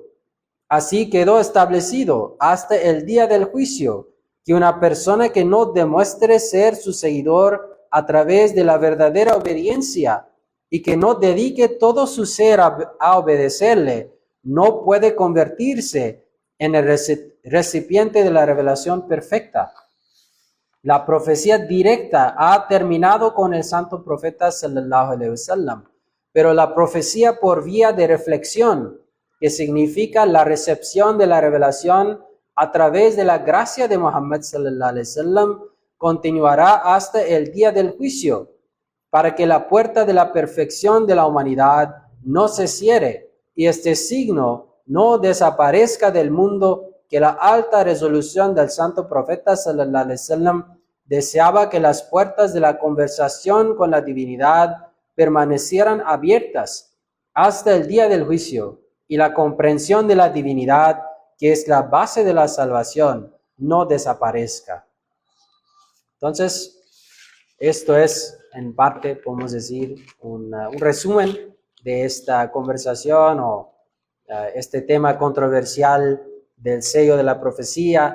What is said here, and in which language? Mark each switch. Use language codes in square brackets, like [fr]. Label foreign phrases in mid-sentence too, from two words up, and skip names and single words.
[es] Así quedó establecido hasta el día del juicio que una persona que no demuestre ser su seguidor a través de la verdadera obediencia y que no dedique todo su ser a obedecerle, no puede convertirse en el recipiente de la revelación perfecta. La profecía directa ha terminado con el santo profeta [ar] صلى الله عليه وسلم, [es] pero la profecía por vía de reflexión, que significa la recepción de la revelación a través de la gracia de Muhammad [ar] صلى الله عليه وسلم, [es] continuará hasta el día del juicio, para que la puerta de la perfección de la humanidad no se cierre y este signo no desaparezca del mundo, que la alta resolución del santo profeta [ar] صلى الله عليه وسلم [es] deseaba que las puertas de la conversación con la divinidad permanecieran abiertas hasta el día del juicio y la comprensión de la divinidad, que es la base de la salvación, no desaparezca. Entonces, esto es en parte, podemos decir, un resumen de esta conversación o este tema controversial del sello de la profecía.